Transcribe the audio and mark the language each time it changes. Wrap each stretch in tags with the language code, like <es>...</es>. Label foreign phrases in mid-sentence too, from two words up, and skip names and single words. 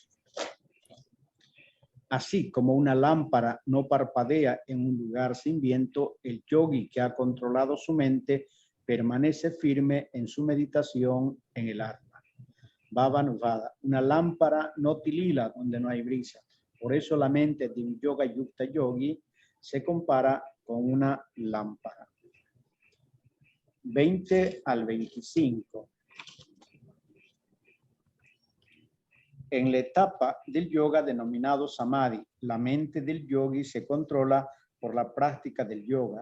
<es>Así como una lámpara no parpadea en un lugar sin viento, el yogi que ha controlado su mente permanece firme en su meditación en el Atma. Bhavanuvada. Una lámpara no tilila donde no hay brisa. Por eso la mente de un</es> <sa>yoga yukta</sa> <es>yogi se compara con una lámpara. 20 al 25. En la etapa del yoga denominado samadhi, la mente del yogi se controla por la práctica del yoga.</es>